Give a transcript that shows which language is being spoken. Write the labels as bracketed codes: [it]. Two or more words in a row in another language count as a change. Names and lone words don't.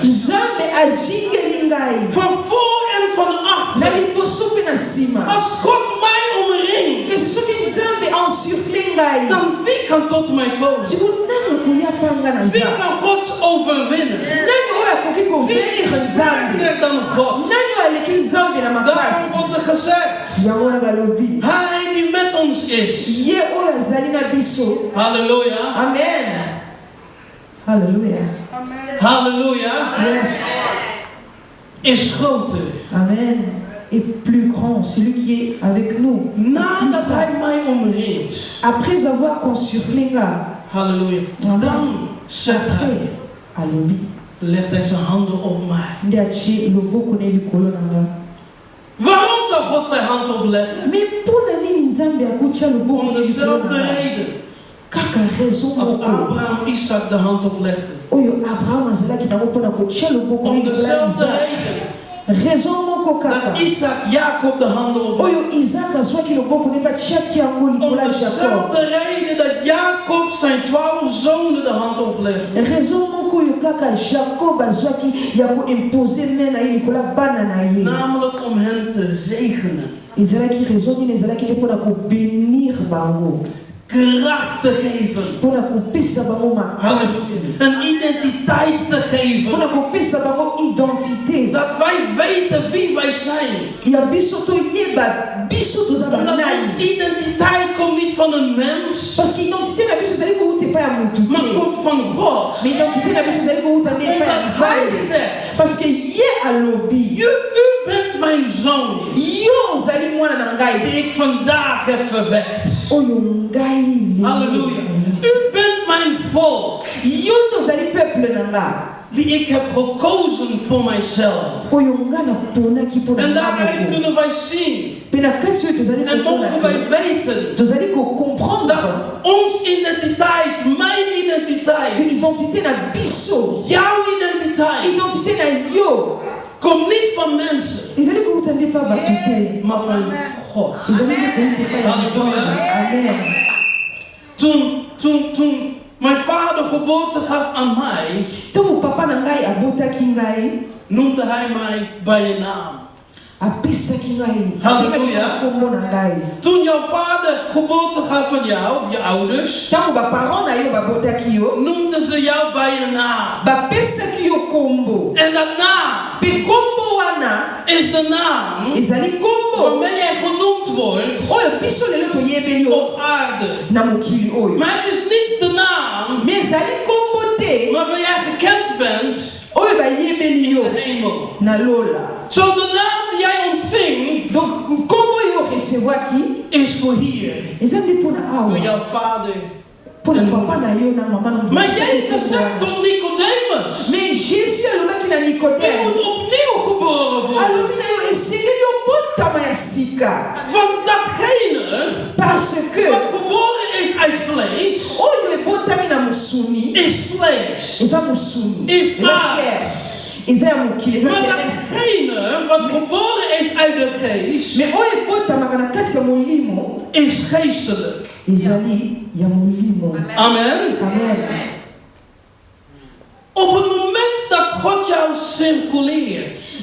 [ln] nzambe azingeli ngai [nl] Van voor en van na achter. [ln] liboso mpe na nsima [nl] Als God mij omringt, [ln] kasi soki nzambe encircle ngai [nl] dan wie kan tot mij komen? [ln] siko nani akoya panga na [nl] Wie [ln] nzambe [nl] kan God overwinnen? [ln] nani oyo akoki [nl] Wie [ln] kovaincre [nl] is [ln] nzambe [nl] sterker dan God? [ln] nani oyo aleki nzambe na [nl] Daarom [ln] makasi [nl] wordt er gezegd, [ln] yango wana balobi [nl] Hij die met ons is. [ln] ye oyo azali na biso [nl] Halleluja. [ln] amen halleluja [nl] Halleluja. [ln] yes [nl] Is groter. [fr] amen est plus grand celui qui est avec nous [nl] Nadat hij mij omringt. [fr] après avoir encirclé nga [nl] Halleluja. Dan zegt hij, [ln] alobi [nl] legt hij zijn handen op mij. [ln] nde atie loboko na ye likolo na nga [nl] Waarom zou God zijn hand opleggen? [ln] me mpona nini nzambe akotya loboko [nl] Om [ln] na ye likolo [nl] dezelfde [ln] na nga [nl] reden [ln] kaka raison [nl] als [ln] moko [nl] Abraham Isaac de hand oplegde. [ln] oyo abraham azalaki nango mpona kotya loboko na [nl] Om [ln] likolo ya [nl] dezelfde [ln] isaac [nl] reden [ln] raison moko kaka [nl] dat Isaac Jacob de handen oplegde. [ln] oyo isaac azwaki loboko nde batiaki yango [nl] Om [ln] likolo ya jacob [nl] dezelfde reden dat Jacob zijn 12 zonen de hand oplegde. [ln] raison moko oyo kaka jacob azwaki ya koimpose me na ye likolo ya bana na ye [nl] Namelijk om hen te zegenen. [ln] ezalaki raison nini ezalaki nde mpona kobenir bango [nl] Kracht te geven. [ln] mpona kopesa bango makasi [nl] Halleluja. Een identiteit te [ln] mpona [nl] geven. [ln] kopesa bango identité [nl] Dat wij weten wie wij zijn. [ln] ya biso toyeba biso toza [nl] Omdat [ln] banani [nl] onze identiteit komt niet van een mens, [fr] parce que [ln] identité na biso ezali kouta epai ya motu [nl] maar [ln] te [nl] komt van God. [ln] mais identité na biso ezali kouta nde epai ya [nl] Omdat hij [ln] nzambe [nl] zegt, [fr] parce que [ln] ye alobi [nl] u bent mijn zoon, [ln] yo ozali mwana na ngai [nl] die ik vandaag heb verwekt. [ln] oyo ngai [nl] Halleluja. U bent mijn volk, [ln] yo nde ozali peuple na nga [nl] die ik heb gekozen voor mijzelf. [ln] oyo nga naponaki mpo na [nl] En [ln] nga [nl] daaruit [ln] moko [nl] kunnen wij zien [ln] mpe na kati oyo tozali [nl] en mogen wij [ln] komona [nl] weten [ln] tozali kocomprendre [nl] dat onze identiteit, mijn [ln] que [nl] identiteit, [ln] identité na biso [nl] jouw identiteit, [ln] identité na yo [nl] komt niet van mensen, [ln] ezali kouta nde pa bato te [nl] maar van God. [ln] ezali nde kouta epai ya nzambe amen [nl] Toen mijn vader geboorte gaf aan mij, [ln] ntango papa na ngai abotaki ngai [nl] noemde hij mij bij je naam. [ln] apesaki ngai [nl] Halleluja. [ln] nkombo na ngai [nl] Toen jouw vader geboorte gaf aan jou, je ouders, [ln] ntango baparent na yo babotaki yo [nl] noemden ze jou bij je naam. [ln] bapesaki yo nkombo [nl] En dat naam [ln] mpe nkombo wana [nl] is de naam [ln] ezali nkombo [nl] waarmee jij genoemd wordt [ln] oyo biso lelo toyebeli yo [nl] op aarde. [ln] na mokili oyo [nl] Maar het is niet de naam [ln] me ezali nkombo te [nl] waarmee jij gekend bent [ln] oyo bayebeli [nl] in [ln] yo [nl] de hemel. [ln] na lola [nl] Zo de naam die jij ontving [ln] donc nkombo oyo recevoaki [nl] is voor hier. [ln] eza nde mpona [nl] Door [ln] awa [nl] jouw vader. [ln] mpona papa na yo na mama na [nl] Maar Jezus zegt tot Nicodemus, [ln] mais jésus alobaki na [nl] je [ln] nikodeme [nl] moet opnieuw geboren worden. [ln] alobi na yo esengeli obotama ya sika [nl] Want datgene [fr] parce que [nl] wat geboren is uit vlees, [ln] oyo ebotami na mosuni [nl] is vlees. [ln] eza mosuni [nl] Is [ln] eza [nl] aard. [ln] chair eza ya mokili eza [nl] Maar [ln] terrestre [nl] datgene wat geboren is uit de geest, [ln] mais oyo ebotamaka na kati ya molimo [nl] is geestelijk. [ln] ezali ya molimo [nl] Amen. [ln] amen [nl] Op het moment dat God jou circuleert,